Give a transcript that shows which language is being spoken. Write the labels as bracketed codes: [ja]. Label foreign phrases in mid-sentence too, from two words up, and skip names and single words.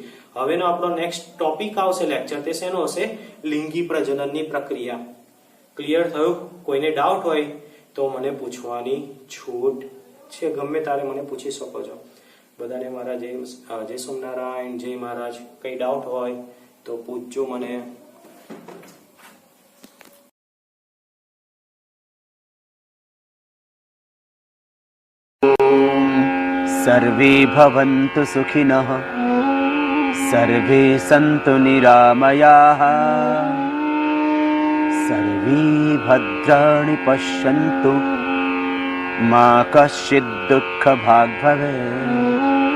[gu] હવેનો આપણો [en] next topic [gu] આવશે લેક્ચર, તે શેનો હશે? લિંગી પ્રજનનની પ્રક્રિયા. ક્લિયર થયું? કોઈને ડાઉટ હોય તો મને પૂછવાની છૂટ છે, ગમે તારે મને પૂછી શકો છો. બધાને મારા જય સોમનારાયણ, જય મહારાજ. કઈ ડાઉટ હોય તો પૂછજો મને. [sa] सर्वे भवन्तु सुखिनः, सर्वे सन्तु निरामयाः, सर्वे भद्राणि पश्यन्तु, मा कश्चित् दुःखभाग् भवेत्.